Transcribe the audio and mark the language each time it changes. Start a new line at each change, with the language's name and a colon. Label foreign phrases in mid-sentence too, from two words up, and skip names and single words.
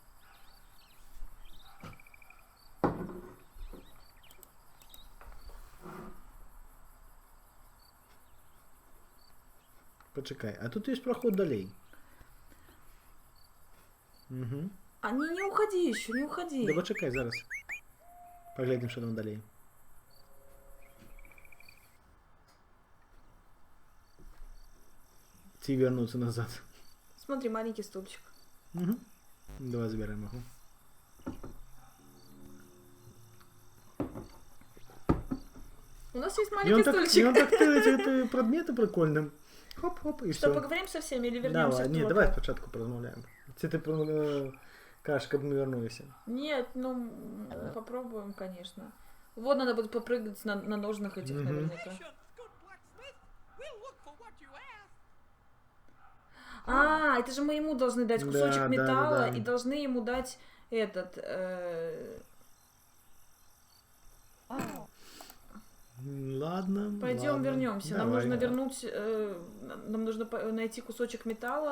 Russian: Почекай, а тут есть проход далей. Угу. А не уходи еще, не уходи.
Ukrainian: Да почекай зараз. Поглядим, що там далей. Ці вернуться назад.
Russian: Смотри, маленький стульчик. Угу. Давай забираем его. У нас есть И маленький он так стульчик. тылить эти предметы прикольно. Хоп-хоп, и Что, все. поговорим со всеми или вернемся Давай, в
Ukrainian: ні,
Russian: ту давай опять?
Ukrainian: спочатку порозмовляємо. Це ти кажеш, щоб ми вернулися.
Russian: Нет, ну попробуем, конечно. Вот надо будет попрыгать на ножных этих Мгм. наверняка.
English: Good blacksmith. We'll look for what you ask.
Russian: А, это же мы ему должны дать кусочек Да, да, металла да. и должны ему дать этот. Ладно. Пойдем ладно. вернемся. Нам Давай. нужно вернуть. Нам нужно найти кусочек металла.